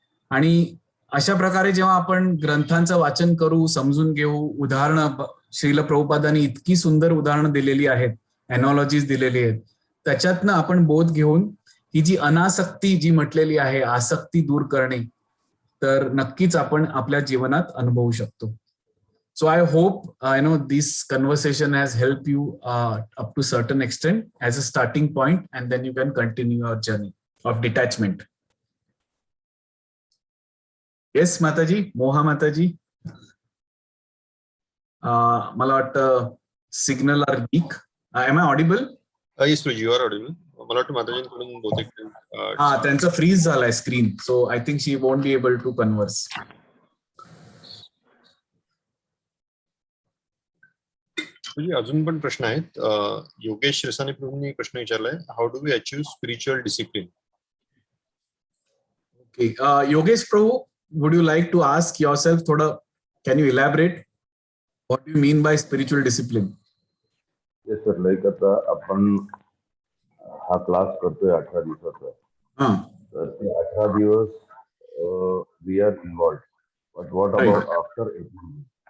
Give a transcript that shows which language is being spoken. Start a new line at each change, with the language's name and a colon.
Marathi: आणि अशा प्रकारे जेव्हा आपण ग्रंथांचं वाचन करू, समजून घेऊ, उदाहरणं, श्रील प्रभुपादांनी इतकी सुंदर उदाहरणं दिलेली आहेत, एनॉलॉजीज दिलेली आहेत, त्याच्यातनं आपण बोध घेऊन ही जी अनासक्ती जी म्हटलेली आहे, आसक्ती दूर करणे, तर नक्कीच आपण आपल्या जीवनात अनुभवू शकतो.
English: So I hope this conversation has helped you up to certain extent as a starting point, and then you can continue your journey of detachment. Yes, Mataji, Moha Mataji.
Marathi: मला वाटतं signal are weak.
English: Am I audible? Yes, you are audible.
Marathi: मला वाटतं माताजींकडून बहुतेक हा, त्यांचा fridge झालाय screen,
English: So I think she won't be able to converse.
Marathi: अजून पण प्रश्न आहेत. योगेश शिरसाने प्रभूंनी प्रश्न विचारलाय,
English: How do we achieve spiritual discipline? Okay, Yogesh Prabhu, would you like to ask yourself, थोड़ा can you elaborate what you mean by spiritual discipline?
Marathi: Yes sir, like आता आपण हा class करतोय 18 दिवसाचा, तर ते 18 दिवस
English: We are involved, but what about after 18 days?